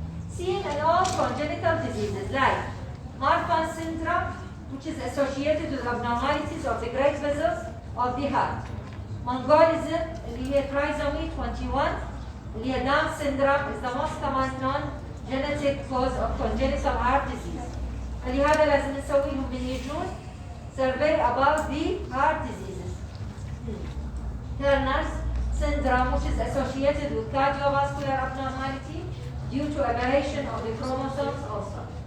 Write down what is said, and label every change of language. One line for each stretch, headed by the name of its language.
English: Seen in all congenital diseases like Marfan syndrome, which is associated with abnormalities of the great vessels of the heart. Mongolism
Arabic: اللي هي
English: trisomy 21 اللي هي Down syndrome is the most common non-genetic cause of congenital heart disease.
Arabic: فلهذا لازم نسوي لهم من يجون
English: survey about the heart diseases. Turner's syndrome, which is associated with cardiovascular abnormality due to aberration of the chromosomes also.